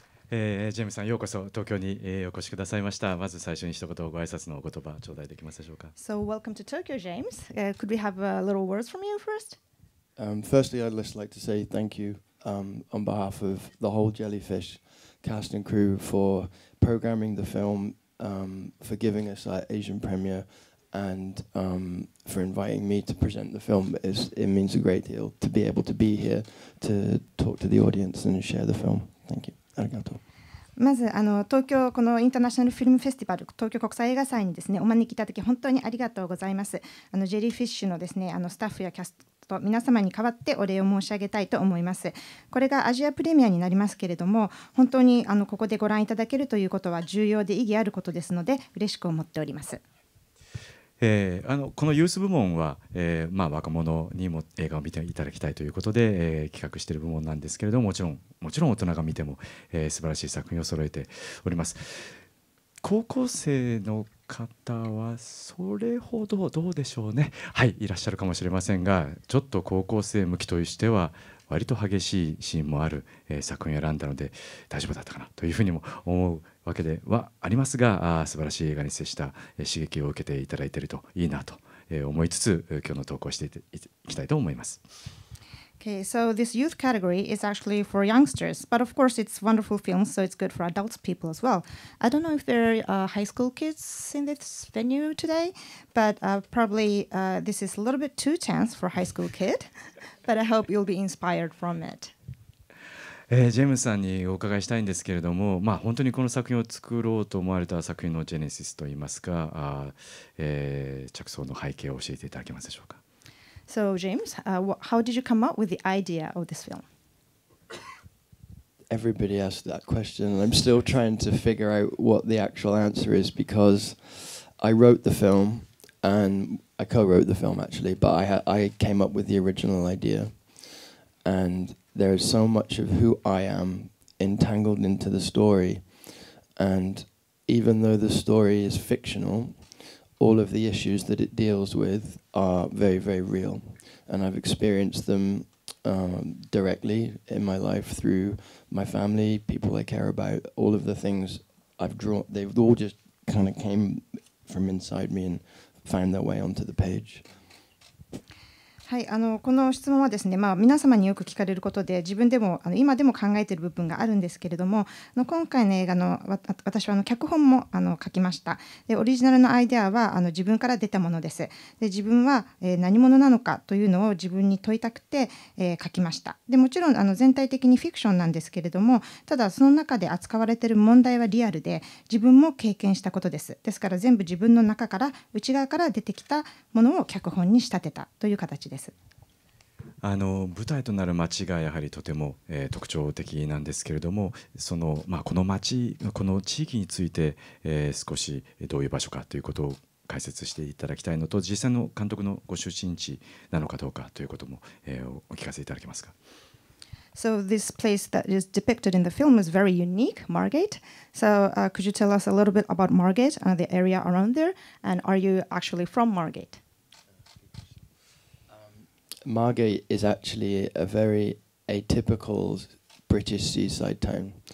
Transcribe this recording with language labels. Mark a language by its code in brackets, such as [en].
[ja] ジェームズさん、ようこそ東京にお越しくださいました。まず最初に一言ご挨拶のお言葉頂戴できますでしょうか。 [en] So welcome to Tokyo, James. Could we have little words from you first? Firstly, I'd just like to say thank you on behalf of the whole Jellyfish cast and crew for programming the film, for giving us our Asian premiere, and for inviting me to present the film. It means a great deal to be able to be here to talk to the audience and share the film. Thank you. [ja] ありがとう。まず東京このインターナショナルフィルムフェスティバル東京国際映画祭にですねお招きいただき本当にありがとうございます。ジェリーフィッシュのですねスタッフやキャスト皆様に代わってお礼を申し上げたいと思います。これがアジアプレミアになりますけれども本当にここでご覧いただけるということは重要で意義あることですので嬉しく思っております。このユース部門は、若者にも映画を見ていただきたいということで、企画している部門なんですけれどももちろん大人が見ても、素晴らしい作品を揃えております。高校生の方はそれほどどうでしょうね。はいいらっしゃるかもしれませんがちょっと高校生向きとしては割と激しいシーンもある、作品を選んだので大丈夫だったかなというふうにも思うわけではありますが素晴らしい映画に接した、刺激を受けていただいているといいなと、思いつつ今日の投稿をしていきたいと思います。 [en] Okay, so this youth category is actually for youngsters, but of course it's wonderful films, so it's good for adults people as well. I don't know if there are high school kids in this venue today, but probably this is a little bit too tense for a high school kid, but I hope you'll be inspired from it. [ja] ジェームズさんにお伺いしたいんですけれども、本当にこの作品を作ろうと思われた作品のジェネシスといいますか、着想の背景を教えていただけますでしょうか。 [en] So James, how did you come up with the idea of this film? Everybody asked that question, and I'm still trying to figure out what the actual answer is because I wrote the film, and I co-wrote the film actually, but I came up with the original idea, and there is so much of who I am entangled into the story, and even though the story is fictional, all of the issues that it deals with are very, very real. And I've experienced them directly in my life through my family, people I care about, all of the things I've drawn. They've all just kind of came from inside me and found their way onto the page. [ja] はい、この質問はですね、皆様によく聞かれることで自分でも今でも考えている部分があるんですけれども今回の映画の私は脚本も書きました。でオリジナルのアイデアは自分から出たものです。で自分は、何者なのかというのを自分に問いたくて、書きました。でもちろん全体的にフィクションなんですけれどもただその中で扱われている問題はリアルで自分も経験したことです。ですから全部自分の中から内側から出てきたものを脚本に仕立てたという形です。舞台となる町がやはりとても、特徴的なんですけれどもこの町この地域について、少しどういう場所かということを解説していただきたいのと実際の監督のご出身地なのかどうかということも、お聞かせいただけますか。 [en] So this place that is depicted in the film is very unique, Margate. So could you tell us a little bit about Margate and the area around there? And are you actually from Margate? Margate is actually a very atypical British seaside town.